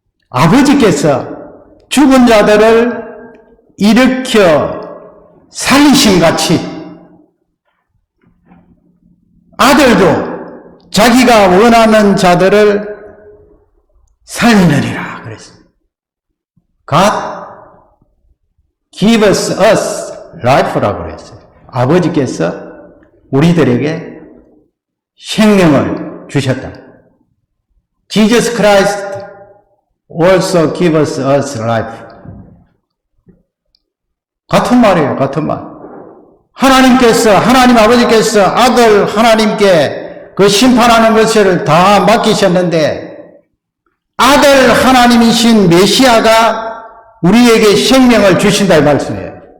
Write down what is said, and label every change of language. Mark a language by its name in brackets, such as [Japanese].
[Korean] 아버지께서 죽은 자들을 일으켜 살리신 같이 아들도 자기가 원하는 자들을 살리느니라 그랬습니다. [English] God gives us life [Korean] 라고 그랬어요. 아버지께서 우리들에게 생명을 주셨다. [English] Jesus Christ also gives us life. [Korean] 같은 말이에요. 같은 말. 하나님 아버지께서 아들 하나님께 그 심판하는 것을 다 맡기셨는데 아들 하나님이신 메시아가 우리에게 생명을 주신다 이 말씀이에요.